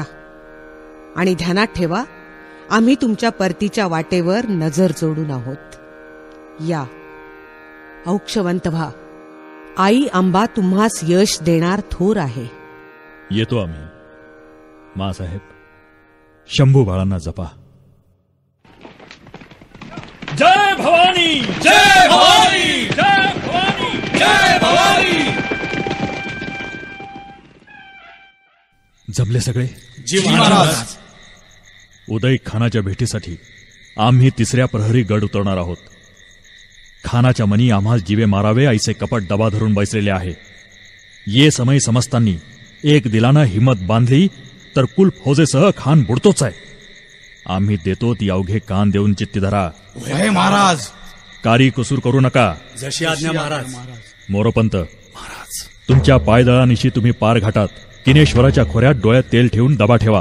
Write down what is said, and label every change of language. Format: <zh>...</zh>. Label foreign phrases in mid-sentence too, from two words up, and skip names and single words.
<mr>आणि ध्यानात ठेवा, आम्ही तुमच्या परतीच्या वाटेवर नजर जोडून आहोत. या, औक्षवंत व्हा. आई अंबा तुम्हास यश देणार थोर आहे. येतो आम्ही. माँसाहेब, शंभू बाळांना जपा. जय भवानी, जय भवानी, जय भवानी, जय भवानी. जमले सगळे? जी महाराज. उदय खानाच्या भेटीसाठी आम्ही 3ऱ्या प्रहरी गड उतरणार आहोत. खानाच्या मनी आम्हाला जीवे मारावे ऐसे कपट दबा धरून बैसलेले आहे. ये समय समजतांनी एक दिलानं हिम्मत बांधली तर कुल फौजेसह खान बुडतोच आहे. आम्ही देतो ती अवघे कान देऊन चित्ती धरा. महाराज. कारी कुसूर करू नका. जशी आज्ञा महाराज. मोरोपंत महाराज, तुमच्या पायदळानिशी तुम्ही पार घाटात किनेश्वराच्या खोऱ्यात डोळ्यात तेल ठेवून दबा ठेवा.</mr>